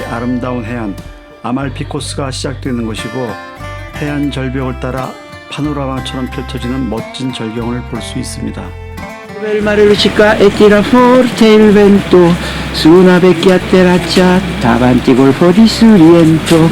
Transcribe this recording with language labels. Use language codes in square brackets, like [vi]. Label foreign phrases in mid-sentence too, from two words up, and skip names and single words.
[ko] 아름다운 해안 아말피 코스가 시작되는 곳이고 해안 절벽을 따라 파노라마처럼 펼쳐지는 멋진 절경을 볼 수 있습니다. [it] Il mare luccica e tira forte il vento su una vecchia terraccia davanti golfo di Sorrento.